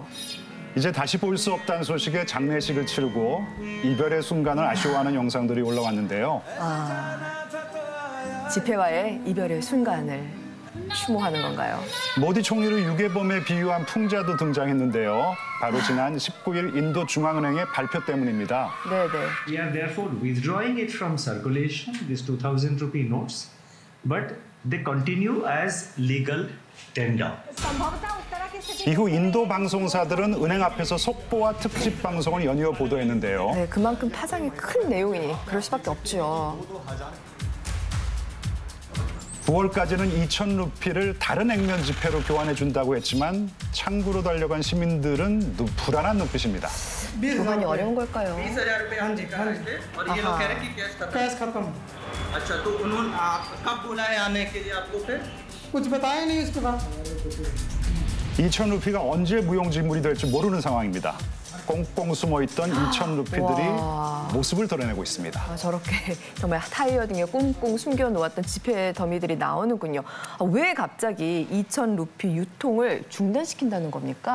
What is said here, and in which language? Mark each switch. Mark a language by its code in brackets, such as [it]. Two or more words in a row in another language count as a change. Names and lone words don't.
[ko] 이제 다시 볼 수 없다는 소식에 장례식을 치르고 이별의 순간을 아쉬워하는 영상들이 올라왔는데요. 지폐와의 이별의 순간을 추모하는 건가요? 모디 총리를 유괴범에 비유한 풍자도 등장했는데요. 바로 지난 19일 인도 중앙은행의 발표 때문입니다. 네네. [en] We are therefore withdrawing it from circulation, these 2,000 rupee notes, but they continue as legal tender. [ko] 이후 인도 방송사들은 은행 앞에서 속보와 특집 방송을 연이어 보도했는데요. 네, 그만큼 파장이 큰 내용이니 그럴 수밖에 없죠. 9월까지는 2,000 루피를 다른 액면 지폐로 교환해준다고 했지만 창구로 달려간 시민들은 불안한 눈빛입니다. 교환이 어려운 걸까요? [hi] 20,000 रुपए हम निकाल रहे थे और ये लोग कह रहे हैं कि कैश खत्म। अच्छा तो उन्होंने कब बोला है आने के लिए आपको फिर? कुछ बताया नहीं उसके बाद। [ko] 2,000 루피가 언제 무용지물이 될지 모르는 상황입니다. 꽁꽁 숨어있던 2,000 루피들이 모습을 드러내고 있습니다. 저렇게 정말 타이어 등에 꽁꽁 숨겨놓았던 지폐 더미들이 나오는군요. 왜 갑자기 2,000 루피 유통을 중단시킨다는 겁니까?